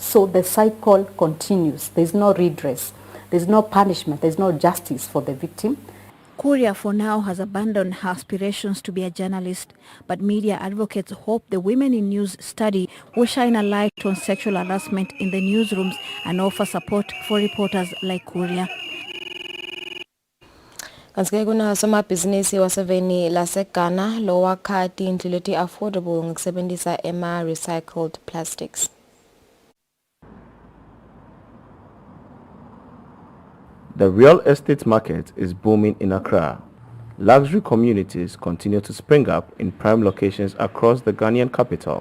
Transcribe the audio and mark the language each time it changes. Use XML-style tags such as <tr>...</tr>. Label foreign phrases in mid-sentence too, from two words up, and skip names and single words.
<en>So the cycle continues. There's no redress. There's no punishment. There's no justice for the victim. Kuria for now has abandoned her aspirations to be a journalist, but media advocates hope the Women in News study will shine a light on sexual harassment in the newsrooms and offer support for reporters like Kuria.</en> <ss>Kanti kuna somabhizinisi waseveni laseGhana lo wakha tindlu leti affordable ngokusebenzisa</ss> <en>recycled plastics. The real estate market is booming in Accra. Luxury communities continue to spring up in prime locations across the Ghanaian capital.</en>